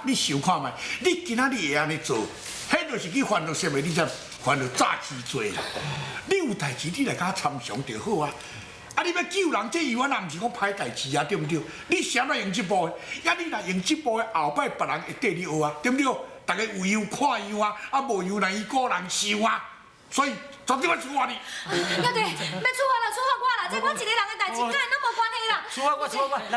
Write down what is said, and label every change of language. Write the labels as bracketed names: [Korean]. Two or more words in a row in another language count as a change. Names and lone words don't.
[Min Nan Chinese] 你想看觅，你今仔日会安尼做，迄就是去烦恼什么？你才烦恼早期做啦。你有代志，你来甲我参详就好啊。啊，你要救人，这永远也毋是讲歹代志啊，对毋对？你谁来用这步的？你若用这步的，后摆别人会缀你学啊，对毋对？大家有样看样啊，啊无样让伊个人受啊。所以绝对要处罚你。要得，要处罚啦，处罚我啦！这我一个人的代志，跟咱拢无关系啦。处罚我，来。